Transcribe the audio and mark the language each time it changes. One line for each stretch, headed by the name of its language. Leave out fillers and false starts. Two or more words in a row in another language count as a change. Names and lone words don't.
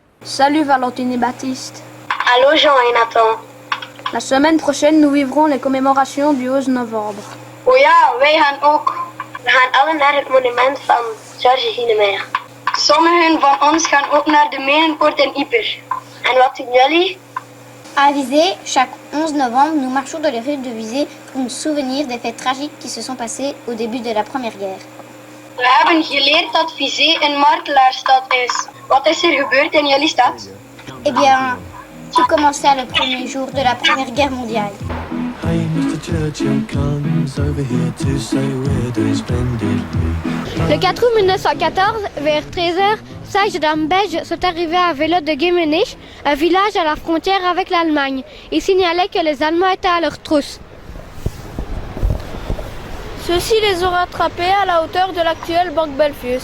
French: Salut Valentine et Baptiste. Allô Jean et Nathan. La semaine prochaine, nous vivrons les commémorations du 11 novembre.
Dutch: Oh ja, wij gaan ook. We gaan allen naar het monument van Georges Hienemeyer. Sommigen van ons gaan ook naar de Menenpoort in Ypres. En wat doen jullie?
French: À Visé, chaque 11 novembre, nous marchons dans les rues de Visé pour nous souvenir des faits tragiques qui se sont passés au début de la Première Guerre.
Dutch: We hebben geleerd dat Visé een martelaarstad is. Wat is er gebeurd in jullie stad?
French: Eh bien, tout commença le premier jour de la Première Guerre mondiale.
English: Hey, Mr. Churchill comes over here to say we're doing splendidly.
French: Le 4 août 1914, vers 13h, 16 dames belges sont arrivées à vélo de Gemenich, un village à la frontière avec l'Allemagne. Ils signalaient que les Allemands étaient à leur trousse. Ceux-ci les ont rattrapés à la hauteur de l'actuelle banque Belfius.